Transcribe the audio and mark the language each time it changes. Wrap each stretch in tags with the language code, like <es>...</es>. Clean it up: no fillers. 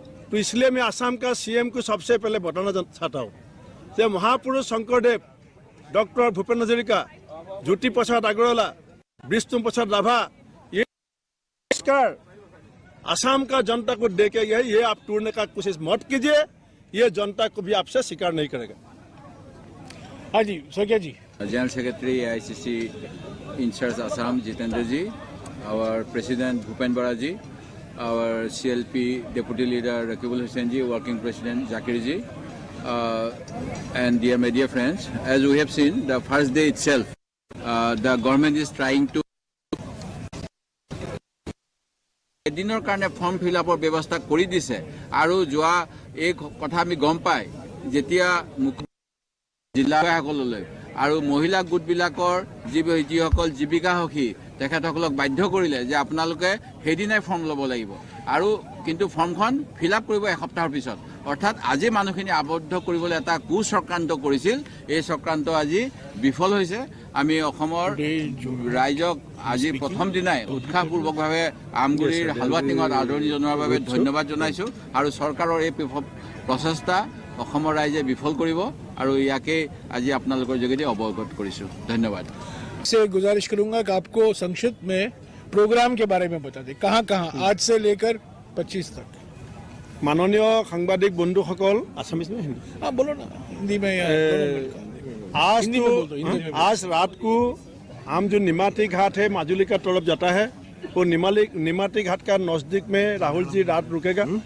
<hi>तो इसलिए मैं असम का सीएम को सबसे पहले बताना चाहता हूँ कि महापुरुष शंकरदेव, डॉक्टर भूपेन हजारिका, ज्योति प्रसाद अग्रवाला, विष्णु प्रसाद राभा, ये असम का जनता को दे के गए, ये आप तोड़ने का कोशिश मत कीजिए, ये जनता को भी आपसे स्वीकार नहीं करेगा। हाँ जी, Sokkia ji.</hi> <en>General Secretary AICC in-charge Assam Jitendra ji, our President Bhupen Bora ji, our CLP Deputy Leader Rakibul Hussain ji, Working President Zakir ji, and dear media friends, as we have seen, the first day itself, the government is trying to</en> <as>এদিনৰ কাৰণে form fill আপৰ ব্যৱস্থা কৰি দিছে। আৰু যোৱা এই কথা আমি গম পাই যেতিয়া জিলাসকললৈ আৰু মহিলা গোটবিলাকৰ যিসকল জীৱিকা সখী তেখেতসকলক বাধ্য কৰিলে যে আপোনালোকে সেইদিনাই ফৰ্ম ল'ব লাগিব, আৰু কিন্তু ফৰ্মখন ফিল আপ কৰিব এসপ্তাহৰ পিছত। অৰ্থাৎ আজি মানুহখিনি আবদ্ধ কৰিবলৈ এটা কুচক্ৰান্ত কৰিছিল, এই চক্ৰান্ত আজি বিফল হৈছে। আমি অসমৰ ৰাইজক আজি প্ৰথম দিনাই উৎসাহপূৰ্বকভাৱে আমগুৰিৰ হালৱা টিঙত আদৰণি জনোৱাৰ বাবে ধন্যবাদ জনাইছোঁ, আৰু চৰকাৰৰ এই প্ৰচেষ্টা অসমৰ ৰাইজে বিফল কৰিব, আৰু ইয়াকে আজি আপোনালোকৰ যোগেদি অৱগত কৰিছোঁ। ধন্যবাদ।</as> <hi>से गुजारिश करूंगा कि आपको संक्षिप्त में प्रोग्राम के बारे में बता दें, कहाँ कहाँ आज से लेकर 25 तक।</hi> <as>माननीय सांबादिक बंधुসকল,</as> <hi>आसामीज में हिंदी? हाँ बोलो ना, हिंदी में या आज रात को हम जो निमाती घाट है माजुली का तरफ जाता है, वो निमाती घाट का नजदीक में राहुल जी रात रुकेगा।</hi>